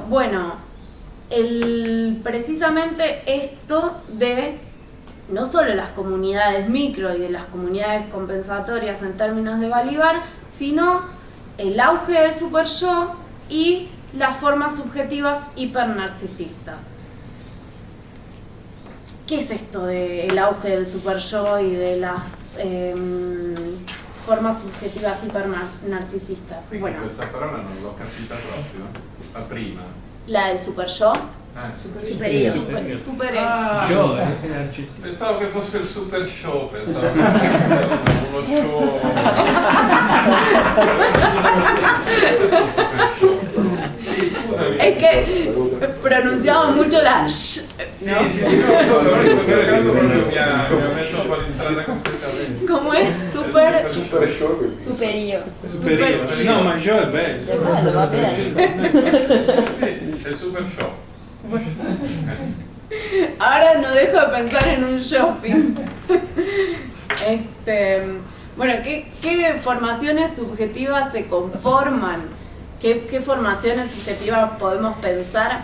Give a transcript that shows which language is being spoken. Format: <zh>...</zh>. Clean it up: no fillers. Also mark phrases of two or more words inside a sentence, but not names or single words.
<es>Bueno, precisamente esto de no solo las comunidades micro y de las comunidades compensatorias en términos de Balibar, sino el auge del superyo y las formas subjetivas hipernarcisistas. ¿Qué es esto del auge del superyo y de las formas subjetivas hipernarcisistas? Bueno,</es> <it>questa parola non l'ho capita proprio, la prima.</it> <es>La del superyo. Superio. Yo,</es> <it>Pensavo che fosse il super show, pensavo che fosse uno show. Sì, scusami.</it> <es>Es que pronunciamos mucho la sh, ¿no?</es> <it>Sì, proprio mi ha messo un po' di strada completamente.</it> <es>¿Cómo es? Super show. superior.</es> <it>No, ma yo è bello. È bello, va bene. Sì, è il super show.</it> <es>Ahora no dejo de pensar en un shopping. Bueno, ¿qué formaciones subjetivas se conforman? ¿Qué formaciones subjetivas podemos pensar?</es>